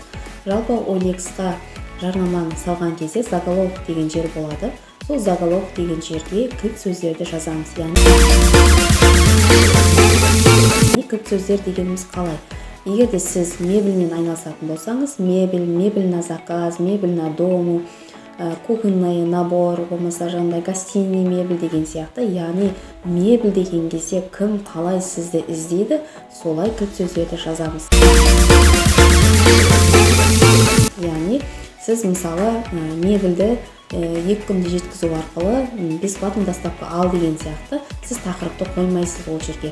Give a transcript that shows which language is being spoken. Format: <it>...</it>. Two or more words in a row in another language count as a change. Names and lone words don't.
<kk>Жалпы OLX-қа жарнаманы салған кезде заголовок деген жер болады. Сол заголовок деген жерге кілт сөздерді жазамыз. Яғни кілт сөздер дегеніміз қалай? Егер де сіз мебельмен айналысатын болсаңыз,</kk> <ru>мебель на заказ, мебель на дому, кухонный набор,</ru> <kk>болмаса жаңағыдай</kk> <ru>гостиный мебель</ru> <kk>деген сияқты, яғни мебель деген кезде кім қалай сізді іздейді, солай кілт сөздерді жазамыз. Яғни сіз мысалы мебельді 2 күнде жеткізу арқылы</kk> <ru>бесплатно доставка</ru> <kk>ал деген сияқты, сіз тақырыпты қоймайсыз ол жерге.</kk>